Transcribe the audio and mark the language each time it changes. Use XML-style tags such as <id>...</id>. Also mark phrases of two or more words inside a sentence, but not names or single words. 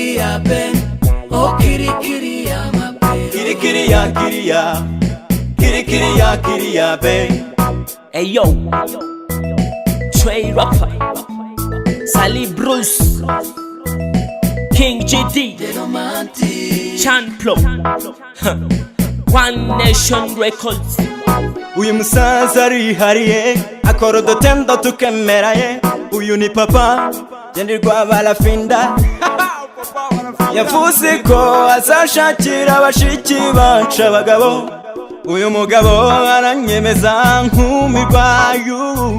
<en>ya ben, oh kiri kiri ya my baby. Kiri kiri ya kiri ya, kiri kiri ya kiri ya ben. Hey yo, Trey Rapper, Sally Bruce, King GD, Chan Plo, One Nation Records.</en> <rw>Uyu musaza arihariye akora udutendo tukemeraye. Uyu ni papa Gendirwa Barafinda. Yavuze ko azashakira abashiki bacu abagabo. Uyu mugabo aranyemeza nkumirwayo.</rw>